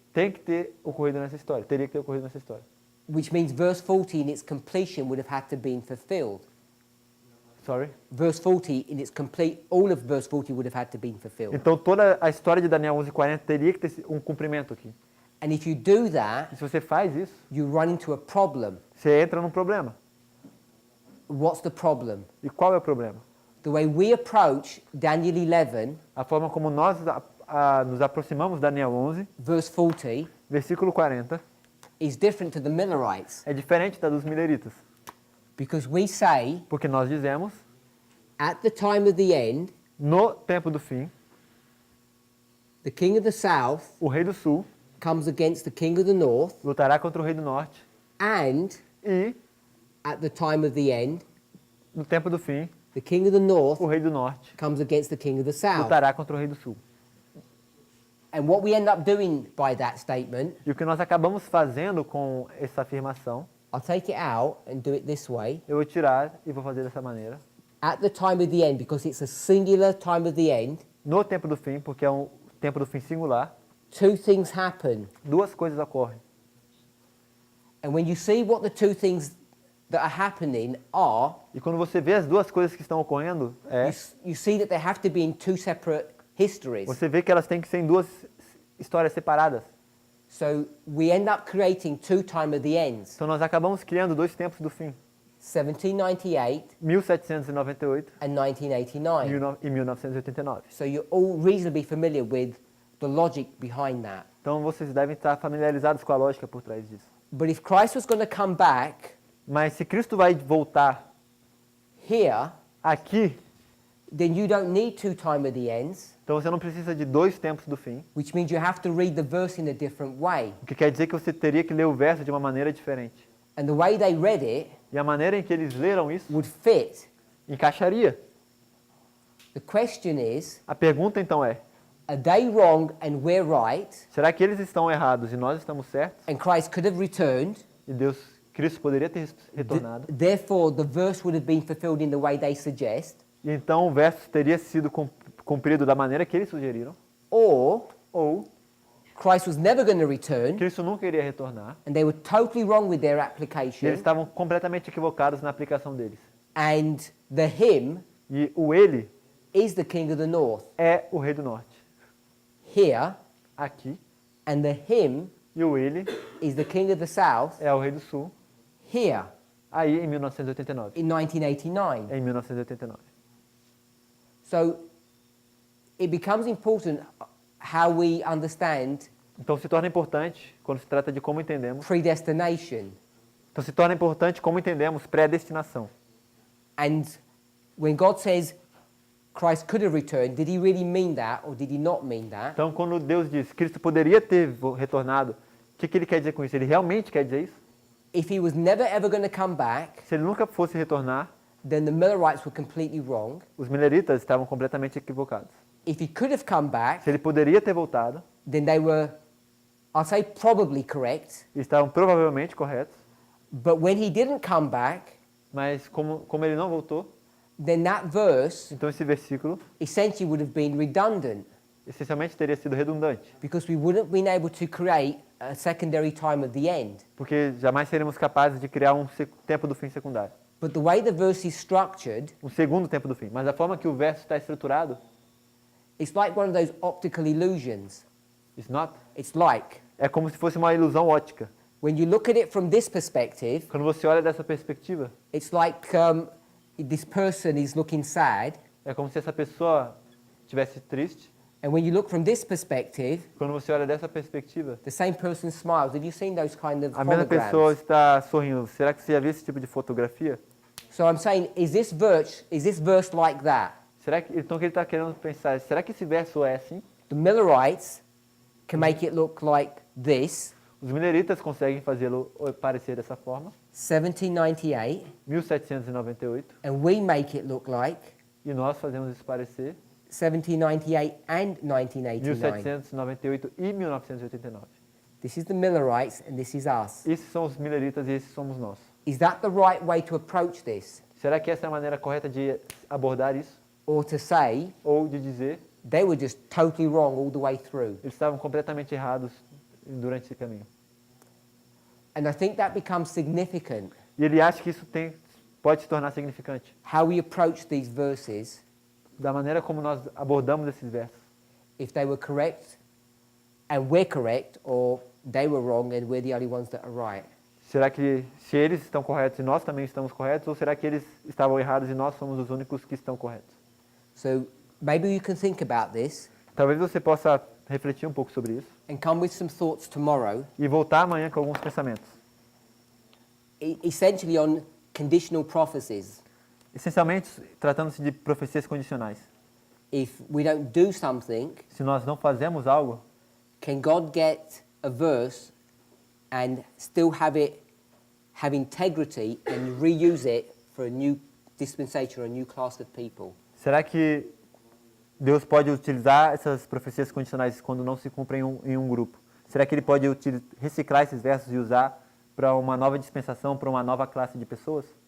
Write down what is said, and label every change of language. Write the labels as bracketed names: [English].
[Portuguese] tem que ter ocorrido nessa história, teria que ter ocorrido nessa história. [English] which means verse 40 in its completion would have had to have been fulfilled. Sorry? Verse 40 in its complete, all of verse 40 would have had to have been fulfilled. [Portuguese] Então toda a história de Daniel 11:40 teria que ter um cumprimento aqui. [English] And if you do [Portuguese] E [English] that, [Portuguese] se você faz isso, [English] you run into a problem. [Portuguese] você entra num problema. [English] What's the problem? [Portuguese] E qual é o problema? [English] The way we approach Daniel 11, [Portuguese] A forma como nós nos aproximamos de Daniel 11, [English] verse 40, [Portuguese] versículo 40, [English] is different to the Millerites. [Portuguese] é diferente da dos mileritas. [English] Because we say, [Portuguese] Porque nós dizemos, [English] at the time of the end, [Portuguese] no tempo do fim, [English] the king of the south [Portuguese] o rei do sul [English] comes against the king of the north, [Portuguese] lutará contra o rei do norte. [English] and [Portuguese] E, [English] at the time of the end, [Portuguese] no tempo do fim, [English] the king of the north [Portuguese] o rei do norte [English] comes against the king of the south. [Portuguese] lutará contra o rei do sul. [English] And what we end up doing by that statement, [Portuguese] E o que nós acabamos fazendo com essa afirmação, [English] I'll take it out and do it this way. [Portuguese] eu vou tirar e vou fazer dessa maneira. [English] At the time of the end, because it's a singular time of the end, [Portuguese] No tempo do fim, porque é um tempo do fim singular, [English] two things happen. [Portuguese] duas coisas ocorrem. [English] And when you see what the two things that are happening are, [Portuguese] E quando você vê as duas coisas que estão ocorrendo, [English] you see that they have to be in two separate histories. [Portuguese] você vê que elas têm que ser em duas histórias separadas. [English] So we end up creating two time of the ends. [Portuguese] Então nós acabamos criando dois tempos do fim, [English] 1798 [Portuguese] 1798 [English] and 1989. [Portuguese] e 1989. [English] So you're all reasonably familiar with the logic behind that. [Portuguese] Então vocês devem estar familiarizados com a lógica por trás disso. [English] But if Christ was going to come back [Portuguese] Mas se Cristo vai voltar [English] here, [Portuguese] aqui, [English] then you don't need two time of the ends, [Portuguese] então você não precisa de dois tempos do fim, [English] which means you have to read the verse in a different way. [Portuguese] o que quer dizer que você teria que ler o verso de uma maneira diferente. [English] And the way they read it [Portuguese] E a maneira em que eles leram isso [English] would fit. [Portuguese] encaixaria. [English] The question is, [Portuguese] A pergunta então é, [English] are they wrong and we're right? [Portuguese] será que eles estão errados e nós estamos certos? [English] And Christ could have returned. [Portuguese] E Cristo poderia ter retornado. [English] Therefore, the verse would have been fulfilled in the way they suggest. [Portuguese] E então o verso teria sido cumprido da maneira que eles sugeriram. [English] Or [Portuguese] Ou [English] Christ was never going to return, [Portuguese] Cristo nunca iria retornar. [English] and they were totally wrong with their [Portuguese] E [English] application. [Portuguese] eles estavam completamente equivocados na aplicação deles. [English] And the him [Portuguese] E o ele [English] is the king of the north [Portuguese] é o rei do norte. [English] here, [Portuguese] Aqui. [English] and the him [Portuguese] E o ele [English] is the king of the south [Portuguese] é o rei do sul. [English] here [Portuguese] Aí em 1989. [English] in 1989. [Portuguese] Em 1989. [English] So it becomes important how we understand [Portuguese] Então se torna importante quando se trata de como entendemos. [English] predestination. [Portuguese] Então se torna importante como entendemos predestinação. [English] And when God says Christ could have returned, did he really mean that or did he not mean that? [Portuguese] Então quando Deus diz que Cristo poderia ter retornado, o que ele quer dizer com isso? Ele realmente quer dizer isso? [English] If he was never ever going to come back, [Portuguese] Se ele nunca fosse retornar, [English] then the Millerites were completely wrong. [Portuguese] os mileritas estavam completamente equivocados. [English] If he could have come back, [Portuguese] Se ele poderia ter voltado, [English] then they were, I'll say probably correct. [Portuguese] estavam provavelmente corretos. [English] But when he didn't come back, [Portuguese] Mas como ele não voltou, [English] then that verse [Portuguese] então esse versículo [English] essentially would have been redundant [Portuguese] essencialmente teria sido redundante. [English] because we wouldn't have been able to create a secondary time of the end. [Portuguese] Porque jamais seremos capazes de criar um tempo do fim secundário. [English] But the way the verse is structured, [Portuguese] Um segundo tempo do fim. Mas a forma que o verso está estruturado, [English] it's like one of those optical illusions. it's not, It's like [Portuguese] é como se fosse uma ilusão ótica. [English] when you look at it from this perspective, [Portuguese] Quando você olha dessa perspectiva, [English] it's like this person is looking sad, [Portuguese] é como se essa pessoa estivesse triste. [English] and when you look from this perspective, [Portuguese] Quando você olha dessa perspectiva, [English] the same person smiles. Have you seen those kind of [Portuguese] a mesma pessoa [English] holograms? [Portuguese] está sorrindo. Será que você já viu esse tipo de fotografia? [English] So I'm saying, is this verse like that? [Portuguese] Será que, então o que ele está querendo pensar? Será que esse verso é assim? [English] The Millerites can make it look like this, [Portuguese] Os mineritas conseguem fazê-lo parecer dessa forma, [English] 1798, [Portuguese] 1798, [English] and we make it look like [Portuguese] e nós fazemos isso parecer [English] 1798 and 1989. [Portuguese] 1798 e 1989. [English] This is the Millerites and this is us. [Portuguese] Esses são os mineritas e esses somos nós. [English] Is that the right way to approach this? [Portuguese] Será que essa é a maneira correta de abordar isso? [English] Or to say [Portuguese] Ou de dizer, [English] they were just totally wrong all the way through? [Portuguese] eles estavam completamente errados durante esse caminho. [English] And I think that becomes significant, [Portuguese] E ele acha que isso pode se tornar significante. [English] how we approach these verses, [Portuguese] Da maneira como nós abordamos esses versos. [English] if they were correct and we're correct or they were wrong and we're the only ones that are right? [Portuguese] Será que se eles estão corretos e nós também estamos corretos, ou será que eles estavam errados e nós somos os únicos que estão corretos? [English] So maybe you can think about this [Portuguese] Talvez você possa refletir um pouco sobre isso [English] and come with some thoughts tomorrow, [Portuguese] e voltar amanhã com alguns pensamentos. [English] Essentially on conditional prophecies. [Portuguese] Essencialmente, tratando-se de profecias condicionais. [English] If we don't do something, [Portuguese] Se nós não fazemos algo, [English] can God get a verse and still have integrity and reuse it for a new dispensation or a new class of people? [Portuguese] será que Deus pode utilizar essas profecias condicionais quando não se cumprem em um grupo? Será que Ele pode reciclar esses versos e usar para uma nova dispensação, para uma nova classe de pessoas?